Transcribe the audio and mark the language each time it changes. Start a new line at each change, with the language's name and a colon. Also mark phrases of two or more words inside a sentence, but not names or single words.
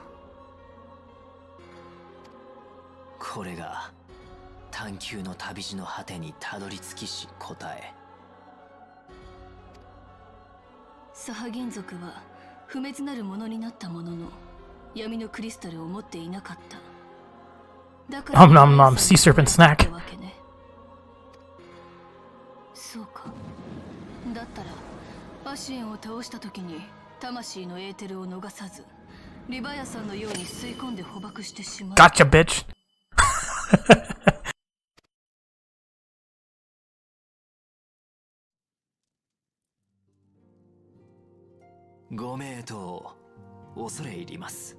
Japanese: これが探求の旅路の果てにたどり着きし答え。サハ銀族は不滅なるものになったものの闇のクリスタルを持っていなかった。だから
English: Nom nom nom, sea serpent snack.
Japanese: そうか。だったらアシエンを倒した時に魂のエーテルを逃さずリヴァイアさんのように吸い込んで捕獲してしまう。
English: Gotcha, bitch.
Japanese: ご名答、恐れ入ります。